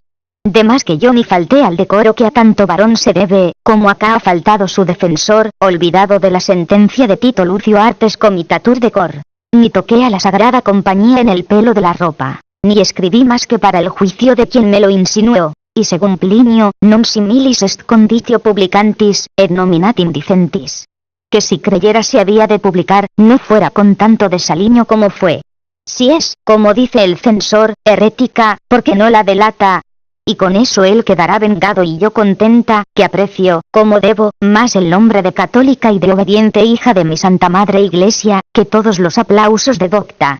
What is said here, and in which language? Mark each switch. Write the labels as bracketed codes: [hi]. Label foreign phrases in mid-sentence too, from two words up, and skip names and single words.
[es] De más que yo ni falté al decoro que a tanto varón se debe, como acá ha faltado su defensor, olvidado de la sentencia de Tito Lucio [la] Artes Comitatur de Cor. [es] Ni toqué a la Sagrada Compañía en el pelo de la ropa, ni escribí más que para el juicio de quien me lo insinuó, y según Plinio, [la] non similis est conditio publicantis, et nominatim dicentis. [es] Que si creyera se había de publicar, no fuera con tanto desaliño como fue. Si es, como dice el censor, herética, porque no la delata. y con eso él quedará vengado y yo contenta, que aprecio, como debo, más el nombre de católica y de obediente hija de mi Santa Madre Iglesia, que todos los aplausos de docta.